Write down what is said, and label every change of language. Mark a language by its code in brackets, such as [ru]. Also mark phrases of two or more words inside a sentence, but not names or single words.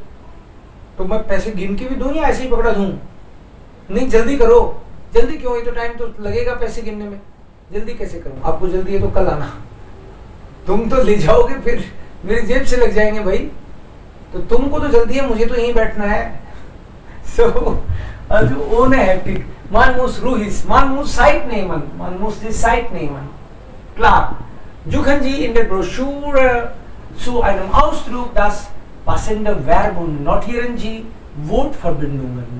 [hi] तो मैं पैसे गिन के भी दूं या ऐसे ही पकड़ा दूं? नहीं, जल्दी करो. जल्दी क्यों? ये तो टाइम तो लगेगा पैसे गिनने में, जल्दी कैसे करूं? आपको जल्दी है तो कल आना. तुम तो ले जाओगे फिर मेरी जेब से लग जाएंगे भाई. तो तुमको तो जल्दी है, मुझे तो यहीं बैठना है. [de] So also ohne Hektik. Man muss ruhig, man muss Zeit nehmen, man muss die Zeit nehmen. Klar. Suchen Sie in der Broschüre zu einem Ausdruck das passende Verb und notieren Sie Wortverbindungen.